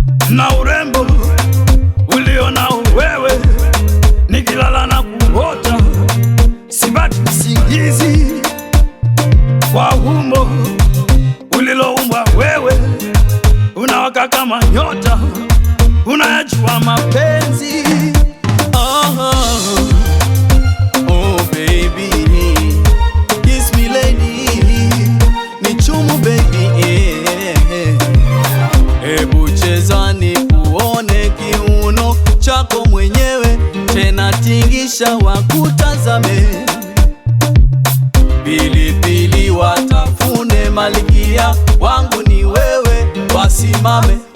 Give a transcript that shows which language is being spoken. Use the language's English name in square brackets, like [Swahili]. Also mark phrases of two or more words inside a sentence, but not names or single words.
[Swahili] Na urembo ulionao wewe, nikilala na kuota, Sipati usingizi kwa umbo uliloumbwa wewe, unawaka kama nyota, unayajua mapenzi. [English] Oh, oh, oh, baby, kiss me, lady. [Swahili] Ni chumu, baby, eh, eh, eh. Hebu cheza nikuone kiuno chako mwenyewe, tena tingisha wakutazame. Pilipili watafune, malkia wangu ni wewe, wasimame.